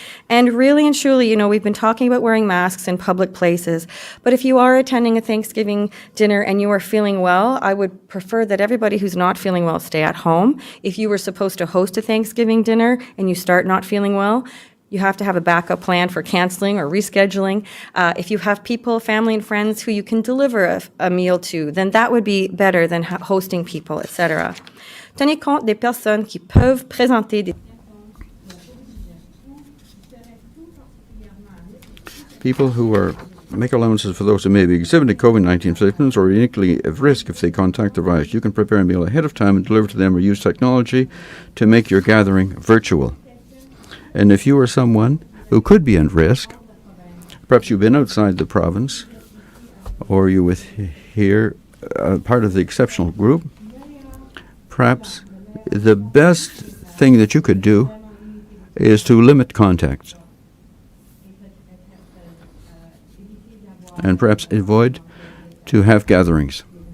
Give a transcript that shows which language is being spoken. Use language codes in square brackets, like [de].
[en] And really and truly, you know, we've been talking about wearing masks in public places, but if you are attending a Thanksgiving dinner and you are feeling well, I would prefer that everybody who's not feeling well stay at home. If you were supposed to host a Thanksgiving dinner and you start not feeling well, you have to have a backup plan for canceling or rescheduling. If you have people, family and friends who you can deliver a meal to, then that would be better than hosting people, etc. [fr] Tenez compte des personnes qui peuvent présenter des... [en] People who make allowances for those who may be exhibiting COVID-19 symptoms or uniquely at risk if they contact the virus. You can prepare a meal ahead of time and deliver to them or use technology to make your gathering virtual. And if you are someone who could be at risk, perhaps you've been outside the province, or you're here, part of the exceptional group, perhaps the best thing that you could do is to limit contacts and perhaps avoid to have gatherings.